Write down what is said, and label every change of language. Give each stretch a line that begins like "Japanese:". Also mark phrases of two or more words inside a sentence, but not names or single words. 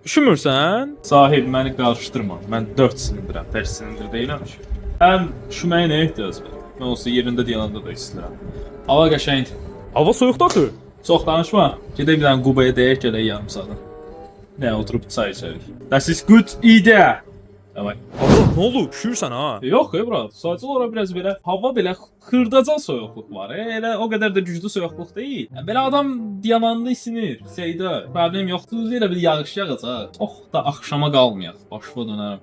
Azerbaijani: Üşümürsən? Sahib, məni qarışdırma. Mən 4 silindirəm, tək silindir deyiləm ki. Həm üşüməyə nə ehtiyac var? Mən olsa yerində deyəndə də istəyirəm. Hava qəşəngdir. Hava soyuqdur axı. Çox danışma. Gedək bir dənə Qubaya deyək gələk yarım saata. Nə, oturub çay içərik.
English: That is good idea.
Azerbaijani: Davay. Hava nə oldu? Üşürsən ha? Yox, brat. Sadəcə olaraq biraz belə hava belə xırdaca soyuqluq var. Elə o qədər də güclü soyuqluq deyil. Belə adam diamanda isinir. Şeydə problem yoxdur. Elə bir yağış yağacaq. Çox da axşama qalmayaq. Başıma dönərəm.